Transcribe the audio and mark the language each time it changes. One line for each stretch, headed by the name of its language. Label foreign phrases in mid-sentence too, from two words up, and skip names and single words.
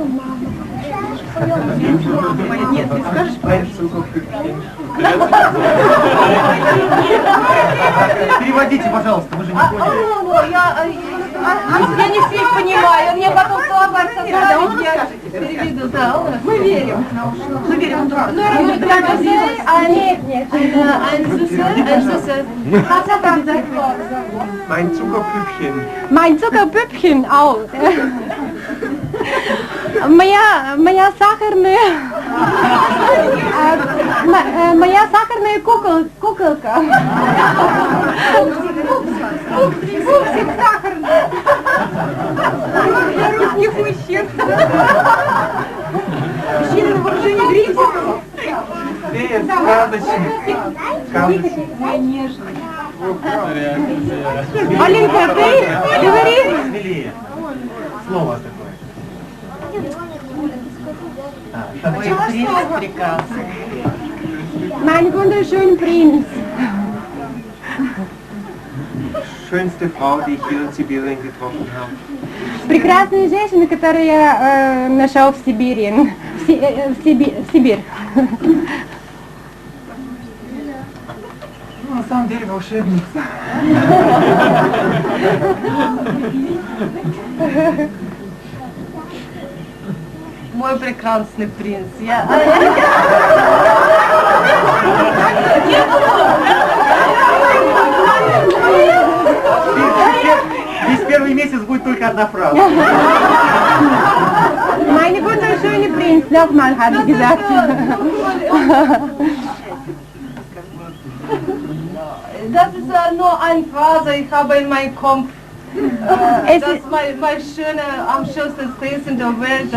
Russian: Нет, не скажешь, переводите, пожалуйста, вы же не поняли. Я не всех понимаю, мне потом слова создавать, я переведу, да, мы верим. Мы верим, он прав. Нет,
German: ein süßes. Mein Zuckerpüppchen. Mein Zuckerpüppchen auch.
Russian: Моя сахарная куколка. Пупсик сахарный. Для русских мужчин. Мужчина на вооружении грифа. Фея сказочник. Мой нежный. Маленька, ты говори. Смелее. Слово такое. Принц прекрасный.
German: Mein wunderschöner Prinz. Schönste Frau, die ich hier in Sibirien getroffen habe.
Russian: Прекрасная женщина, которую я нашел в Сибири. В Сибирь. Ну, на самом деле волшебница. Мой прекрасный принц. Весь первый месяц будет только одна фраза.
German: Meine wunderschöne Prinz, nochmal habe ich gesagt. Das ist nur eine Phrase, ich habe in meinem Kopf. Das ist mein schöner, am schönsten Prinz in der Welt.